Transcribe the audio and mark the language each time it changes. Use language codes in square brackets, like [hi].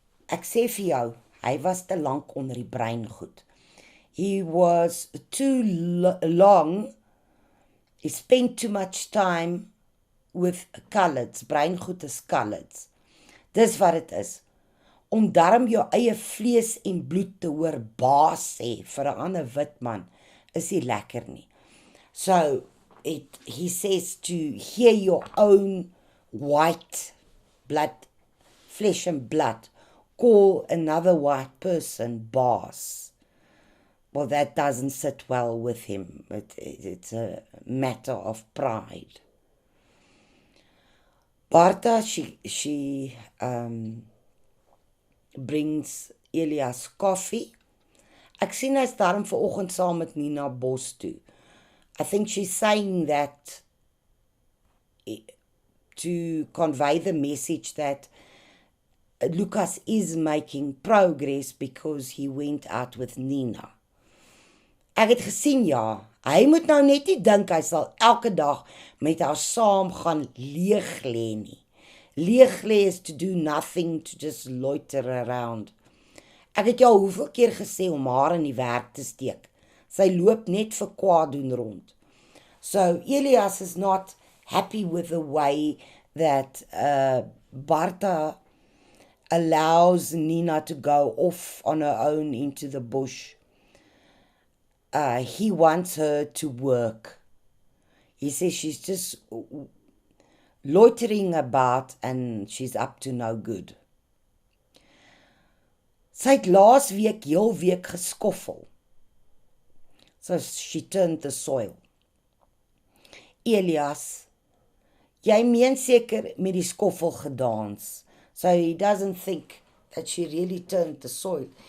[af] Ek sê vir jou, hy was te lank onder die breingoed. [en] He was too long, he spent too much time with coloureds. Breingoed is coloureds. [af] Dis wat het is. Om darm jou eie vlees en bloed te hoor baas sê vir 'n ander wit man, is nie lekker nie. [en] So, he says to hear your own white blood, flesh and blood, call another white person boss. Well, that doesn't sit well with him. It's a matter of pride. Barta, she brings Elias coffee. [af] Ek sien hy's daarom vanoggend saam met Nina bos toe. [en] I think she's saying that to convey the message that Lucas is making progress because he went out with Nina. [af] Ek het gesien, ja, hy moet nou net nie dink hy sal elke dag met haar saam gaan leeg lê nie. Leeg lê [en] is to do nothing, to just loiter around. [af] Ek het jou hoeveel keer gesê om haar in die werk te steek. Sy loop net vir kwaad doen rond. [en] So Elias is not happy with the way that Barta allows Nina to go off on her own into the bush. He wants her to work. He says she's just loitering about and she's up to no good. [af] Sy het laas week heel week geskoffel. [en] So she turned the soil. [af] Elias, jy meen seker met die skoffel gedans. [en] So he doesn't think that she really turned the soil.